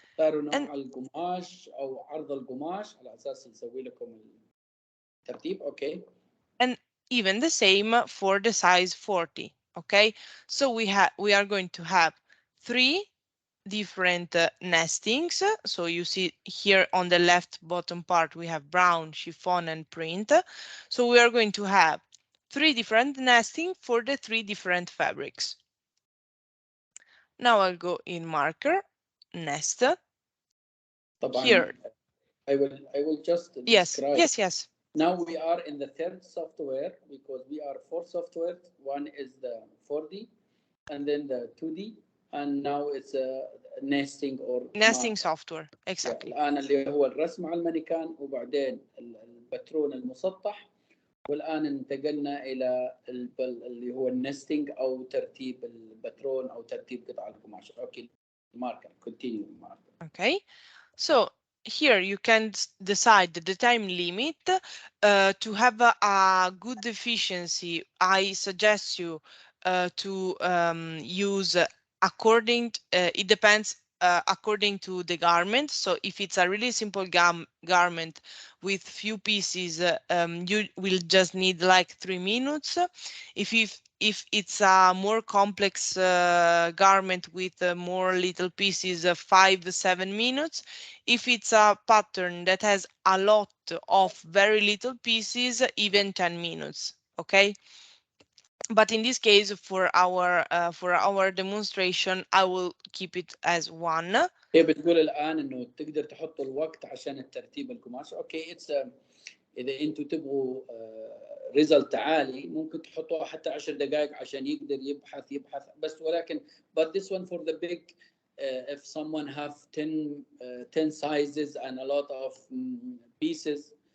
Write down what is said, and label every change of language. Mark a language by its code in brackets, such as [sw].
[ar] نوع القماش او عرض القماش على اساس نسوي لكم الترتيب. [en] Okay. And even the same for the size 40. Okay, so we are going to have 3 different nestings. So you see here on the left bottom part, we have brown, chiffon, and print. So we are going to have 3 different nesting for the 3 different fabrics. Now I'll go in marker, nest. Here. I will just describe. Yes. Now we are in the third software because we are 4 software. One is the 4D and then the 2D, and now it's a nesting or nesting software. Exactly. [ar] الآن اللي هو الرسم على المانيكان وبعدين الباترون المسطح، والآن انتقلنا إلى اللي هو النستنج أو ترتيب الباترون أو ترتيب قطع القماش. [en] Okay, marker, continue marker. Okay, so here you can decide the time limit to have a good efficiency. I suggest you to use according it depends according to the garment. So if it's a really simple garment with few pieces, you will just need like 3 minutes. If it's a more complex garment with more little pieces, 5-7 minutes. If it's a pattern that has a lot of very little pieces, even 10 minutes. Okay. But in this case, for our demonstration, I will keep it as 1. [ar] هي بتقول الآن إنه تقدر تحط الوقت عشان الترتيب القماش. [en] Okay, it's [ar] إذا أنتوا تبغوا ريزلت عالي ممكن تحطوها حتى 10 دقائق عشان يقدر يبحث بس، ولكن [en] but this one for the big if someone have 10 sizes and a lot of pieces.